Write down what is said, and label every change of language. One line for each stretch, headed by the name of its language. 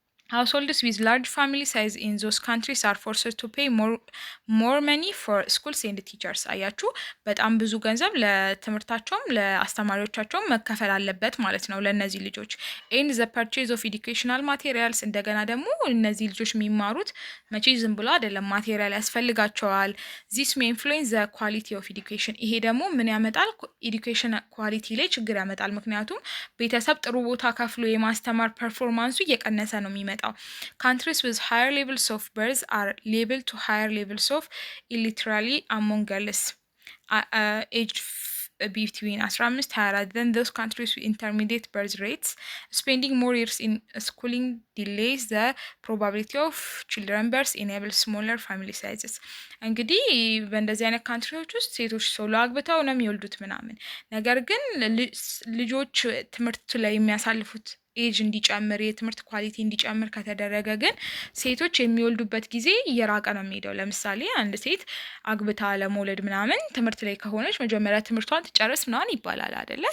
English: Households with large family size in those countries are forced to pay more money for schools and teachers.
Amharic: አያችሁ፣ በጣም ብዙ ገንዘብ ለትምህርታቸውም ለአስተማሪዎቻቸውም መከፈል አለበት ማለት ነው ለእነዚህ ልጆች።
English: and the purchase of educational materials
Amharic: እንደገና ደግሞ እነዚህ ልጆች የሚማሩት መቼ ዝም ብሎ አይደለም፣ ማቴሪያል ያስፈልጋቸዋል።
English: this may influence the quality of education።
Amharic: ይሄ ደግሞ ምን ያመጣል? ኤዱኬሽን ኳሊቲ ላይ ችግር ያመጣል። ምክንያቱም ቤተሰብ ጥሩ ቦታ ከፍሎ የማስተማር ፐርፎርማንሱ እየቀነሰ ነው የሚመጣው።
English: Countries with higher levels of birth are liable to higher levels of illiteracy among girls aged between 15-24 than those countries with intermediate birth rates. Spending more years in schooling delays the probability of children birth, enables smaller family sizes.
Amharic: እንግዲህ በእንደዚህ አይነት ካንትሪዎች ውስጥ ሴቶች ሶሎ አግብተው ነው የሚወልዱት ምናምን። ነገር ግን ልጆች ትምህርት ላይ የሚያሳልፉት ኤጅ እንዲጨምር የትምህርት ኳሊቲ እንዲጨምር ከተደረገ ግን ሴቶች የሚወልዱበት ጊዜ እየራቀ ነው የሚሄደው። ለምሳሌ አንድ ሴት አግብታ ለመውለድ ምናምን ትምህርት ላይ ከሆነች መጀመሪያ ትምህርቷን ትጨርስ ምናምን ይባላል አይደለ?